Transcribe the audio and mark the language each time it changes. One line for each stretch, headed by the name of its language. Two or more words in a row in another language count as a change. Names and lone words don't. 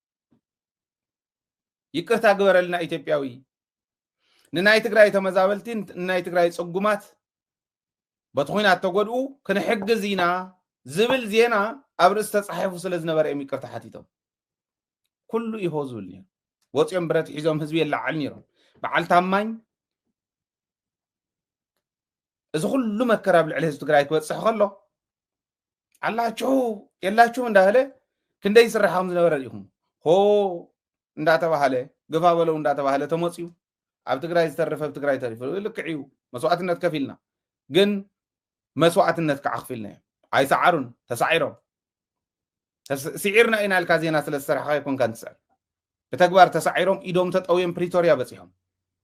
Tigrinya: ይቅርታ ግበረልና ኢትዮጵያዊ ንናይ ትግራይ ተመዛበልቲ ንናይ ትግራይ ጽጉማት በትኾይናት ተጎድኡ ክንሕግዝ ኢና ዝብል ዜና ኣብ ርእሲ ተጻሒፉ ስለ ዝነበረ እዮም ይቅርታ ሓቲቶም ኩሉ ይሆ ዝብል ነይሩ ወፅኦም ብረት ሒዞም ህዝቢ የላዓል ነይሮም በዓል ታማኝ እዚ ኩሉ መከራ ብልዕሊ ህዝቢ ትግራይ ክበፅሕ ከሎ
Amharic: አላችሁ የላችሁ
Tigrinya: እንዳለ ክንደይ ስራሕም ዝነበረ ኢኹም ሆ እንዳተባሃለ
Amharic: ገፋ በለው
Tigrinya: እንዳተባሃለ ተመፅዩ ኣብ ትግራይ ዝተረፈ ትግራይ ተሪፉ ልክዕዩ መስዋዕትነት ከፊልና ግን መስዋዕትነት ከዓኽፊልና ኣይሰዓሩን ተሳዒሮም ስዒርና ኢና ኢልካ ዜና ስለ ዝሰርሕካ ይኮንካ ንትስዕር ብተግባር ተሳዒሮም ኢዶም ተጠውዮም ፕሪቶሪያ በፂሖም